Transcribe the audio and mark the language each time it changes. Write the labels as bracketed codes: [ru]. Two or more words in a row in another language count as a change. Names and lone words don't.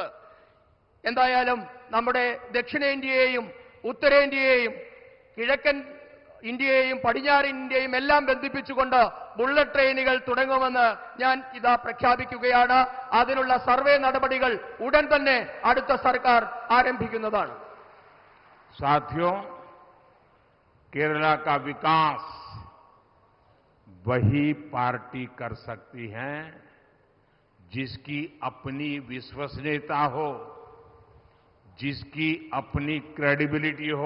[ml] എന്തായാലും നമ്മുടെ ദക്ഷിണേന്ത്യയെയും ഉത്തരേന്ത്യയെയും കിഴക്കൻ ഇന്ത്യയെയും പടിഞ്ഞാറൻ ഇന്ത്യയും എല്ലാം ബന്ധിപ്പിച്ചുകൊണ്ട് ബുള്ളറ്റ് ട്രെയിനുകൾ തുടങ്ങുമെന്ന് ഞാൻ ഇതാ പ്രഖ്യാപിക്കുകയാണ്. അതിനുള്ള സർവേ നടപടികൾ ഉടൻ തന്നെ അടുത്ത സർക്കാർ ആരംഭിക്കുന്നതാണ്. [hi] साथियों, केरला का विकास वही पार्टी कर सकती है जिसकी अपनी विश्वसनीयता हो, जिसकी अपनी क्रेडिबिलिटी हो।